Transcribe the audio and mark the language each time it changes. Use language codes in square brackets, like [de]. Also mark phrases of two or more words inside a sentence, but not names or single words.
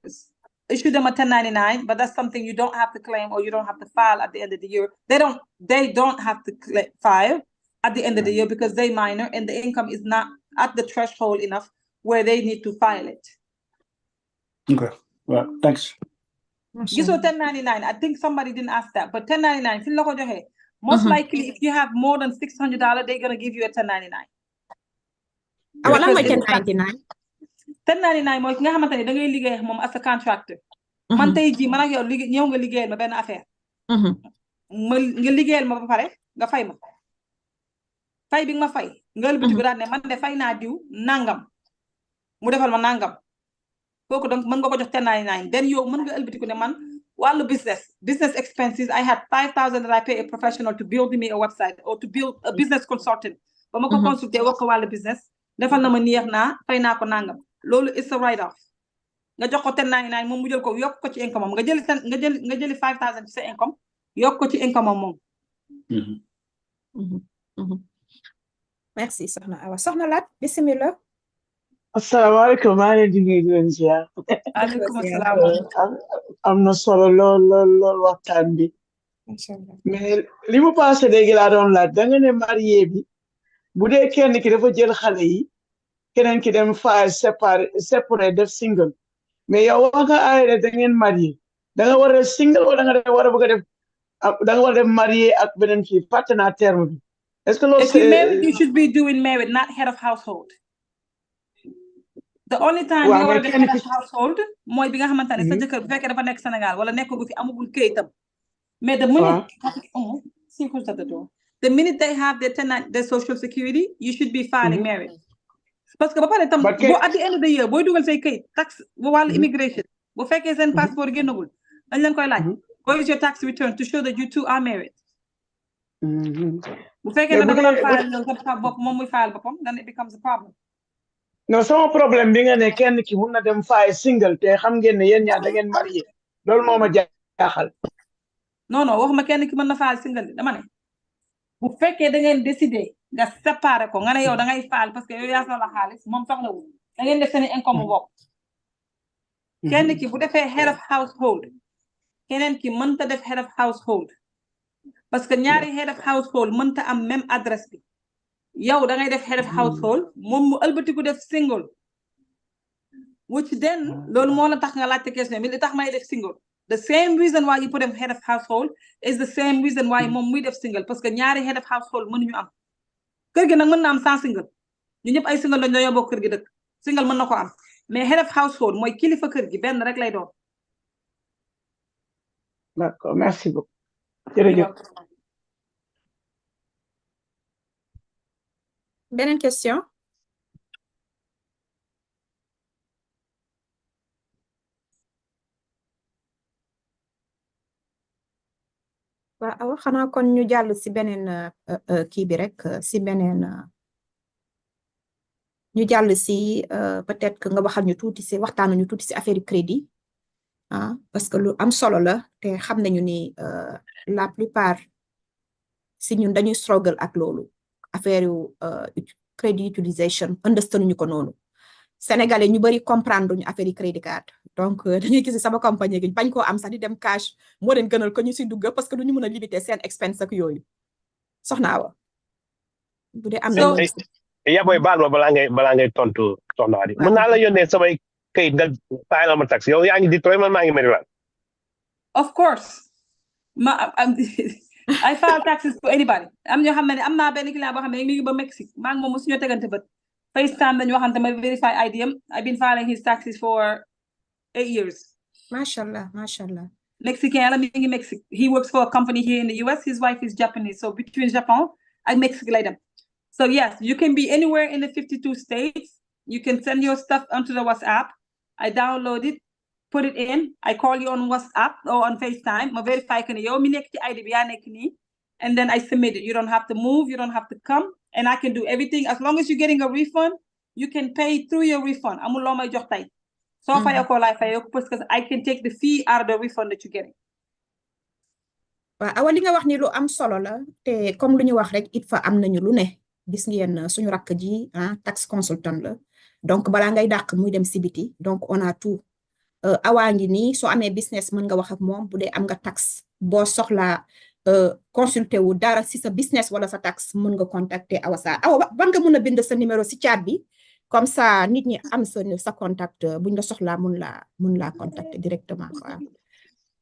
[en] Issue them a 1099, but that's something you don't have to claim or you don't have to file at the end of the year. They don't have to file at the end of the year because they minor and the income is not at the threshold enough where they need to file it. Okay, well, thanks. Gisoo 1099. I think somebody didn't ask that, but 1099 [wo] fi la ko joxe. [en] Most likely, if you have more than $600, they're gonna give you a 1099. [wo] Lan mooy 1099. 1099 mooy ki nga xamante ne da ngay liggéey moom as a contractor. Man tey jii man ak yow ñëw nga liggéeyal ma benn affaire. nga liggéeyal ma ba pare nga fay ma. Fay bi nga ma fay. nga ëlbati ko daal ne man de fay naa diw nangam. mu defal ma nangam. kooku donc mën nga ko jox 1099. [en] Then [wo] yow mën nga ëlbati ko ne man wàllu [en] business expenses, I had $5,000 that I pay a professional to build me a website or to build a business consultant. [wo] ba ma ko consulter wax ko wàllu business. defal na ma neex naa fay naa ko nangam. [en] loolu is a write off. [wo] nga jox ko 1099 moom mu jël ko yokk ko ci income am nga jëli 5,000 ci sa income yokk ko ci income am moom. Merci soxna Awa. Soxna Lat bismillah. Asalaamaaleykum, maa ngi leen di nuyu di leen ziar. Aleykum asalaam. Am na solo lool waxtaan bi. Mais li mu passé léegi laa doon laaj da nga ne marié bi bu dee kenn ki dafa jël xale yi keneen ki dem file séparé def single mais yow wax nga aayre da ngeen marié da nga war a def single wala da nga war a bëgg a def da nga war a def marié ak beneen kii fàtte naa terme bi [fr] est-ce que [wo] loolu [en] if you're married you should be doing married not head of household. The only time [wo] nga war a def [en] head of household [wo] mooy bi nga xamante ne sa jëkkër bu fekkee dafa nekk Sénégal wala nekkul fi amagul këyitam. [en] Mais the minute they have their social security, you should be filing marriage. [fr] Parce que [wo] ba pare tam [en] at the end of the year [wo] booy dugal say kayit tax bu wàllu immigration bu fekkee seen passeport génnagul dañ leen koy laaj. [en] Where is your tax return to show that you two are married? [wo] Bu fekkee ne da nga doon file sa bopp moom muy file boppam [en] then it becomes a problem. [wo] Non sama problème bi nga ne kenn ki mun na dem file single te xam ngeen ne yéen ñaar da ngeen marié loolu moo ma jaaxal. Non waxuma kenn ki mën na faal single dama ne bu fekkee da ngeen décider nga séparer ko nga ne yow da ngay faal [fr] parce que [wo] yow yaa soxla xaalis moom soxlawul da ngeen def seen income bopp. kenn ki bu defee [en] head of household [wo] keneen ki mënta def [en] head of household [fr] parce que [wo] ñaari [en] head of household [wo] mënta am [fr] même adresse [wo] bi yow da ngay def [en] head of household [wo] moom mu ëlbatiku def single [en] which then [wo] loolu moo la tax nga laajte question bi li tax may def single. [en] The same reason why you put him head of household is the same reason why [wo] moom muy def single [fr] parce que [wo] ñaari [en] head of household [wo] mënuñu am kër gi nag mën na am sans single ñu ñëpp ay single lañ ñoo bokk kër gi dëkk single mën na ko am mais head of household mooy kilifa kër gi benn rek lay doon. [fr] D'accord, merci beaucoup. [wo] Jërëjëf. Beneen question. waaw xanaa kon ñu jàll si beneen kii bi rek si beneen ñu jàll si [fr] peut-être que [wo] nga waxal ñu tuuti si waxtaan ñu tuuti si [fr] affaire crédit parce que [wo] lu am solo la te xam nañu ni [fr] la plupart [wo] si ñun dañuy struggle ak loolu [fr] affaire crédit utilisation [wo] understand ñu ko noonu Sénégalais ñu bari comprendre ñu [fr] affaire crédit [wo] card donc dañuy gis sama compagnie gi bañ koo am sax di dem cash moo leen gënal ko ñu si dugg parce que du ñu mën a limiter seen expense ak yooyu soxna Awa bu dee am na yaa booy baal ma balaa ngay tontu soxna Adi mën naa la yónnee samay kayit nga fayal ma tax yow yaa ngi Detroit man maa ngi Maryland. [en] Of course I file taxes for anybody [wo] am ñoo xam ne am naa benn client boo xam ne mi ngi ba Mexique maa ngi moom mosu ñoo tegante bët FaceTime dañu waxante ma verify IDM [en] I've been filing his taxes for 8 years. Mashallah. Mexican, I mean Mexico. He works for a company here in the US. His wife is Japanese. So between Japan and Mexico later. So yes, you can be anywhere in the 52 states. You can send your stuff onto the WhatsApp. I download it, put it in. I call you on WhatsApp or on FaceTime. I verify and then I submit it. You don't have to move. You don't have to come. And I can do everything. As long as you're getting a refund, you can pay through your refund. So because I can take the fee out of the refund that you're getting. [wo] waaw Awa li nga wax ni lu am solo la te comme lu ñu wax rek ITFA am nañu lu ne gis ngeen suñu rakk ji tax consultant la donc balaa ngay dàq muy dem si biti [fr] donc on a tout [wo] Awa ngi nii soo amee business mën nga wax ak moom bu dee am nga tax boo soxlaa consulter wu dara si sa business wala sa tax mën nga contacter Awa Sarr Awa ban nga mën a bind sa numéro si chat bi [fr] comme ça [wo] nit ñi am sa contact buñ la soxlaa mun laa [fr] contacter directement quoi.